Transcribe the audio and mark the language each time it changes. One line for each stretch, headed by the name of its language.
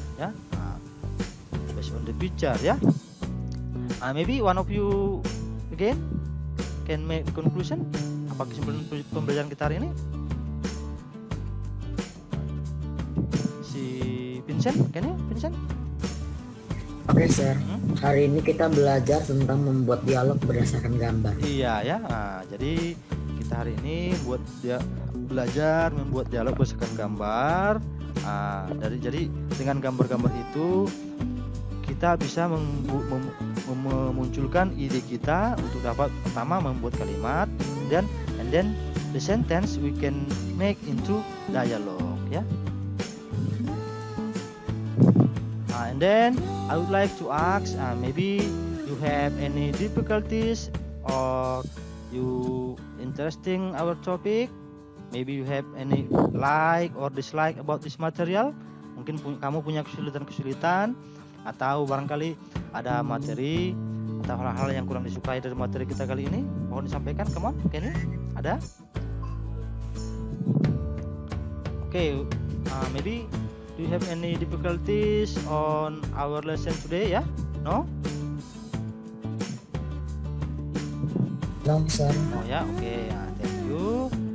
English: Yeah, based on the picture. Yeah. Maybe one of you again can make conclusion.
Indonesian: Apa kesimpulan pembelajaran kita hari ini?
English: Si Vincent, can you, Vincent? Oke, sir.
Indonesian: Hari ini kita belajar tentang membuat dialog berdasarkan gambar. Iya ya. Jadi kita hari ini belajar membuat dialog berdasarkan gambar. Jadi dengan gambar-gambar itu kita bisa memunculkan ide kita untuk dapat pertama membuat kalimat
English: and then the sentence we can make into dialogue,
Indonesian: ya.
English: And then I would like to ask, maybe you have any difficulties or you interesting our topic, maybe you have any like or dislike about this material.
Indonesian: Mungkin kamu punya kesulitan atau barangkali ada materi atau hal-hal yang kurang disukai dari materi kita kali ini, mohon disampaikan.
English: Come on, can you?
Indonesian: Ada?
English: Okay, maybe do you have any difficulties on our lesson today? Ya, no? No, sir. Oh ya, oke, thank you.